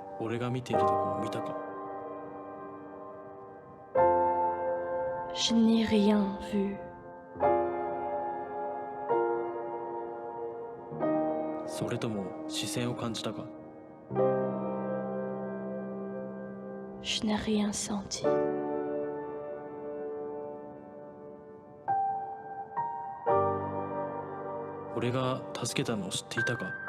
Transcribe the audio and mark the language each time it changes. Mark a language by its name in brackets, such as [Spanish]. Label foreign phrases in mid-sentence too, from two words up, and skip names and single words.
[Japanese] 俺が見ているとこを見たか。 [French] Je n'ai rien vu. [Japanese] それとも視線を感じたか。 [French] Je n'ai rien senti. [Japanese] 俺が助けたのを知っていたか。